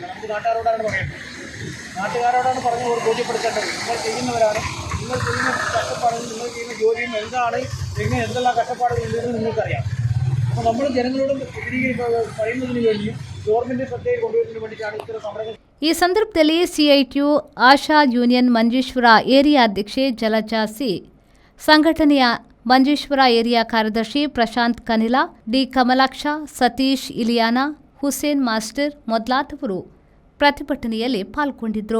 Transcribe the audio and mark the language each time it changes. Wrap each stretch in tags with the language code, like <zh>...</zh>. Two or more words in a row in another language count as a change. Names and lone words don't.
<ml>നമുക്ക് നാട്ടുകാരോടാണ് പറയേണ്ടത്, നാട്ടുകാരോടാണ് പറഞ്ഞ് ബോധ്യപ്പെടുത്തേണ്ടത്. നിങ്ങൾ ചെയ്യുന്നവരാണ്, നിങ്ങൾ ചെയ്യുന്ന കഷ്ടപ്പാടുകൾ, നിങ്ങൾ ചെയ്യുന്ന ജോലിയും എന്താണ്, എന്തെല്ലാം കഷ്ടപ്പാടുകൾ ഉണ്ടെന്ന് നിങ്ങൾക്കറിയാം. അപ്പോൾ നമ്മൾ ജനങ്ങളോട് പറയുന്നതിന് വേണ്ടിയും ഗവൺമെൻറ് ശ്രദ്ധയിൽ കൊണ്ടുവരുന്നതിന് വേണ്ടിയിട്ടാണ് ഇത്തരം സമരങ്ങൾ.</ml> <kn>ಈ ಸಂದರ್ಭದಲ್ಲಿ ಸಿಐಟಿಯು ಆಶಾ ಯೂನಿಯನ್ ಮಂಜೇಶ್ವರ ಏರಿಯಾ ಅಧ್ಯಕ್ಷೆ ಜಲಜಾ ಸಿ, ಸಂಘಟನೆಯ ಮಂಜೇಶ್ವರ ಏರಿಯಾ ಕಾರ್ಯದರ್ಶಿ ಪ್ರಶಾಂತ್ ಕನಿಲಾ, ಡಿ ಕಮಲಾಕ್ಷ, ಸತೀಶ್ ಇಲಿಯಾನ, ಹುಸೇನ್ ಮಾಸ್ಟರ್ ಮೊದಲಾದವರು ಪ್ರತಿಭಟನೆಯಲ್ಲಿ ಪಾಲ್ಗೊಂಡಿದ್ದರು.</kn>